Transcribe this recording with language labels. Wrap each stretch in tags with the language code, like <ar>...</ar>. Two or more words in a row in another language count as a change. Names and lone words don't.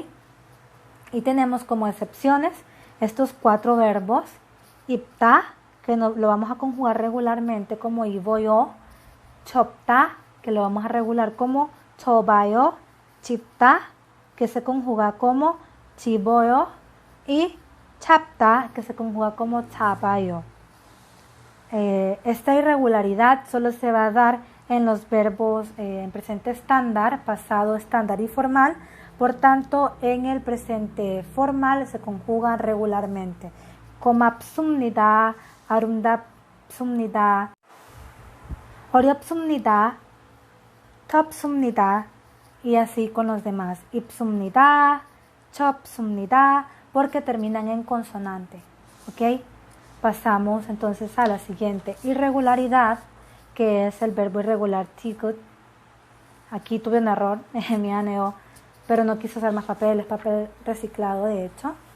<es>Y tenemos como excepciones estos cuatro verbos: ipta, que lo vamos a conjugar regularmente como iboyo; chopta, que lo vamos a regular como chobayo; chipta, que se conjuga como chiboyo; y chapta, que se conjuga como chabayo. Esta irregularidad solo se va a dar en los verbos en presente estándar, pasado estándar y formal, Por tanto, en el presente formal se conjugan regularmente.</es> <ko>고맙습니다, 아름답습니다, 어렵습니다, 덥습니다,</ko> <es>y así con los demás.</es> <ko>입습니다, 좁습니다,</ko> <es>porque terminan en consonante. ¿Ok? Pasamos entonces a la siguiente irregularidad, que es el verbo irregular tigut. Aquí tuve un error, me aneó, pero no quise usar más papel, es papel reciclado de hecho.</es>